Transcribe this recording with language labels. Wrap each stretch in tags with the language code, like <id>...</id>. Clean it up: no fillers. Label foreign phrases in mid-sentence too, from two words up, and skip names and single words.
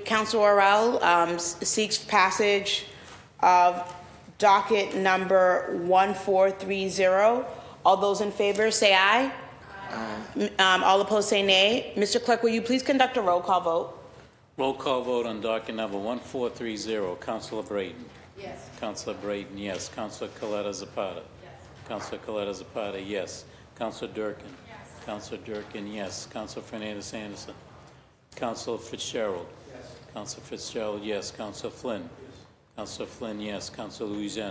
<en>Councilor Orell seeks passage of docket number 1430. All those in favor say aye. All opposed say nay. Mr. Clerk, will you please conduct a roll call vote? Roll call vote on docket number 1430. Councilor Brayton. Yes. Councilor Brayton, yes. Councilor Coletta Zapata. Yes. Councilor Coletta Zapata, yes. Councilor Durkin. Yes. Councilor Durkin, yes. Councilor Fernandez Anderson. Councilor Fitzgerald. Yes. Councilor Fitzgerald, yes. Councilor Flynn. Yes. Councilor Flynn, yes. Councilor Louisiana.</en>